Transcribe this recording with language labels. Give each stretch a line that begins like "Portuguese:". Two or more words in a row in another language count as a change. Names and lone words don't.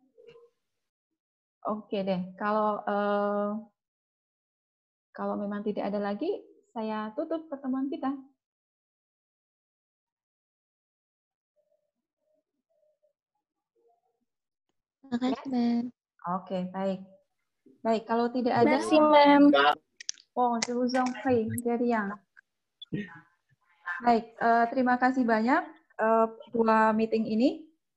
Indonesian: Oke deh, kalau memang tidak ada lagi, saya tutup pertemuan kita. Terima kasih, Mem. Oke, baik. Baik, kalau tidak ada...
French: Merci, Mem. Oh, je vous en prie, de rien.
Indonesian: Baik, terima kasih banyak dua meeting ini.